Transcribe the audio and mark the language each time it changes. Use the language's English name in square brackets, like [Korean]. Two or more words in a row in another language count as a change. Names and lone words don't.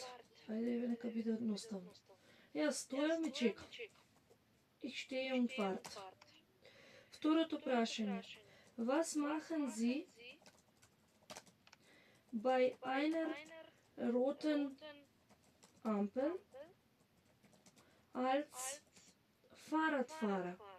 [Macedonian] Ајде, нека биде едноставно. Јас стојам и чекам. [German] Ich stehe und warte. [Macedonian] Второто прашање. [German] Was machen Sie bei einer roten Ampel als Fahrradfahrer?